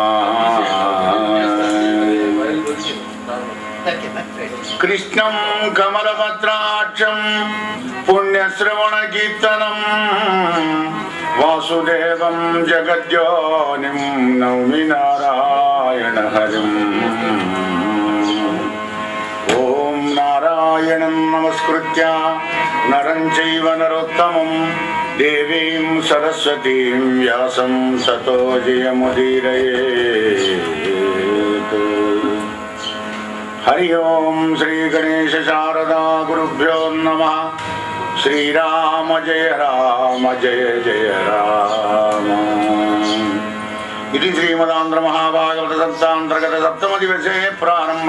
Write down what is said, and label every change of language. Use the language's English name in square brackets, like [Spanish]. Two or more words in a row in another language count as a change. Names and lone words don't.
[Sanskrit] कृष्णं कमलपत्राक्षं पुण्यश्रवणकीर्तनं वासुदेवं जगद्योनिं नौमि नारायण हरिम्. ॐ नारायणं नमस्कृत्य नरं चैव नरोत्तमं దేవీం సరస్వతీం వ్యాసం తతో జయముదీరయేత్. హరి ఓం శ్రీ గణేశ శారదా గురుభ్యో నమః. శ్రీరామ జయ రామ జయ జయ రామ. ఇది శ్రీమదాంధ్ర మహాభాగవత సప్తాంతర్గత సప్తమ దివసే ప్రారంభ.